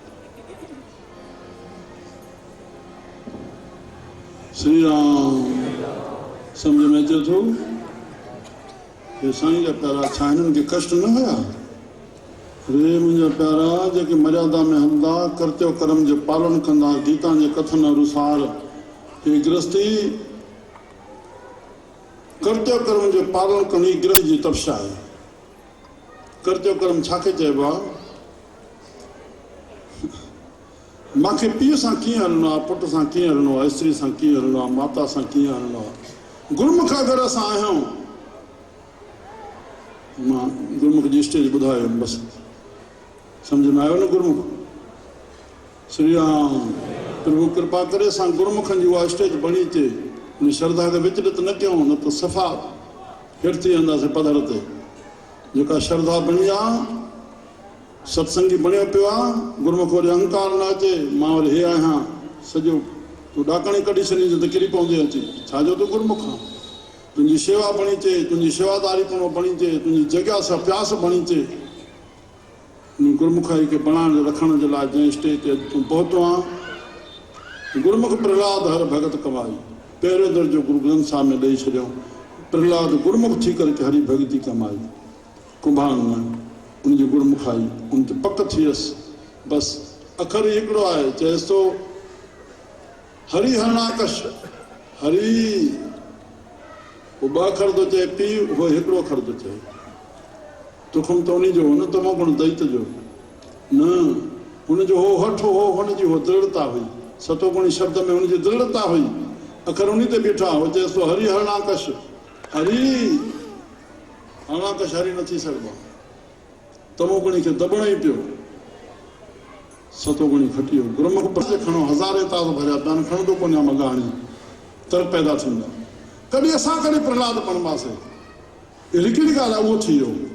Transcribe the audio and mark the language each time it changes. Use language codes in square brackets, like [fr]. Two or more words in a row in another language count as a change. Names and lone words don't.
[sd] श्री राम सम्झ में अचे थो? साईं जा प्यारा छा हिननि खे कष्ट न हुया? रे मुंहिंजा प्यारा जेके मर्यादा में हलंदा, कर्तव्य कर्म जो पालन कंदा, गीता जे कथन अनुसार हे गृहस्थी कर्तव्य कर्म जो पालन करणी गृहस्थ जी तपस्या आहे। कर्तव्य कर्म छाखे चइबो आहे? मूंखे पीउ सां कीअं हलणो आहे, पुट सां कीअं हलणो आहे, स्त्री सां कीअं हलणो आहे, माता सां कीअं हलणो आहे। गुरमुख अगरि असां आहियूं, मां गुरमुख जी स्टेज ॿुधायो बसि, सम्झ में आयो न गुरमुख? श्री राम प्रभु कृपा करे असां गुरमुखनि जी उहा स्टेज बणी अचे, उन श्रद्धा खे विचलित न कयूं, न त सफ़ा हेठि थी वेंदासीं पधर ते। जेका श्रद्धा बणी आहे, सत्संगी बणियो पियो आहे, गुरमुख वरी अहंकार न अचे, मां वरी हे आहियां, सॼो तूं ॾाकणी कढी छॾींदे त किरी पवंदी अची, छाजो तूं गुरमुख आहे। तुंहिंजी शेवा बणी अचे, तुंहिंजी शेवादारी पण बणी अचे, तुंहिंजी जिज्ञासा प्यास बणी अचे। गुरमुखाई खे बणाइण रखण जे लाइ जंहिं स्टेज ते तूं पहुतो आहे, गुरमुख प्रहलाद हर भगत कमाई, पहिरियों दर्जो गुरु ग्रंथ साहिब में ॾेई छॾियो। प्रहलाद गुरमुख थी करे हरी भगती कमाई, कुंभार न उनजी गुरमुखाई उन ते पक थी वियसि। बसि अखर हिकिड़ो आहे, चएसि थो हरी हरणाकश, हरी वो ॿ अखर थो चए पीउ, उहो हिकिड़ो अखर थो चए। तुखम त उन जो न तमो गुण दैत जो न, हुनजो हो हठ हो, हुनजी हो दृढ़ता हुई, सतोगुणी शब्द में हुनजी दृढ़ता हुई, अखर उन ते बीठा। हो चएसि थो हरी हरणाकश, हरी हरणाकश हरी न थी सघिबो, तमोगुणी खे दॿणो ई पियो, सतोगुणी खटी वियो। गुरमुख पासे खणो, हज़ारे तास भरिया पिया आहिनि, खणंदो कोन आहे मगाणी, तर पैदा थींदा। कॾहिं असां कॾहिं प्रहलाद बणिवासीं, अहिड़ी कहिड़ी ॻाल्हि आहे, उहो थी वियो।